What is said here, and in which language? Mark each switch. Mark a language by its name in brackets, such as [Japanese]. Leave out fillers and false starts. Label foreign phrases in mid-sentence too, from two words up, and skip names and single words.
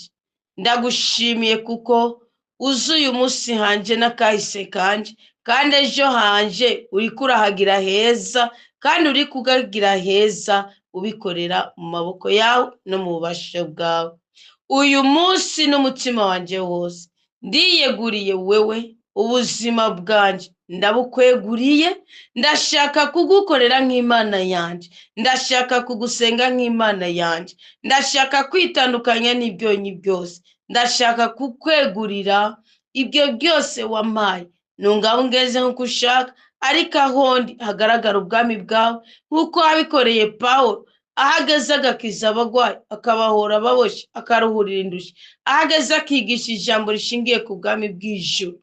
[Rundi] ndagushimiye kuko uzuye umunsi hanje n'akahise kanje, kandi ejo hanje uri kurahagira heza, kandi uri kugagira heza ubikorera mu maboko yawe no mu bubasha bwawe. uyu munsi n'umutima wanje wose ndiyeguriye wewe ubuzima bwanje, ndabukweguriye, ndashaka kugukorera nk'Imana yanje, ndashaka kugusenga nk'Imana yanje, ndashaka kwitandukanya n'ibyonyi byose, ndashaka kukwegurira ibyo byose wampaye. Nungabo ngeze nk'uko ushaka, ariko ahondi hagaragara ubwami bwawe, nk'uko wabikoreye Pawulo, ahageze agakiza abagwayi, akabahora ababoshye, akaruhurira indushyi, ahageze akigisha ijambo rishingiye ku bwami bw'ijuru.